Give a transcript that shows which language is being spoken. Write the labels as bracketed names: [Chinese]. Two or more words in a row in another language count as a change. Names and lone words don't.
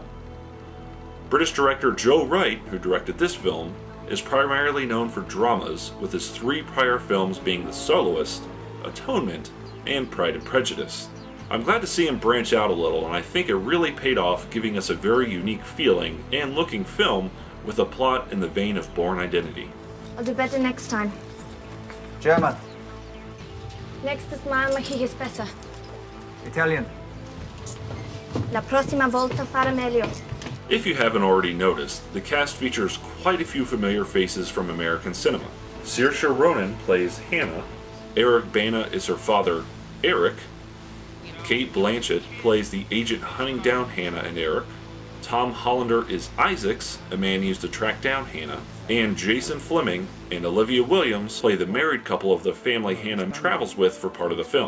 [English] British director Joe Wright, who directed this film, is primarily known for dramas, with his three prior films being The Soloist, Atonement, and Pride and Prejudice. I'm glad to see him branch out a little, and I think it really paid off, giving us a very unique feeling and looking film with a plot in the vein of Bourne Identity. I'll do better next time. German. [German] Nächstes Mal mache ich es besser. [English] Italian. [Italian] La prossima volta farò meglio. [English] If you haven't already noticed, the cast features quite a few familiar faces from American cinema. Saoirse Ronan plays Hanna, Eric Bana is her father, Eric, Cate Blanchett plays the agent hunting down Hanna and Eric, Tom Hollander is Isaacs, a man used to track down Hanna, and Jason Fleming and Olivia Williams play the married couple of the family Hanna travels with for part of the film.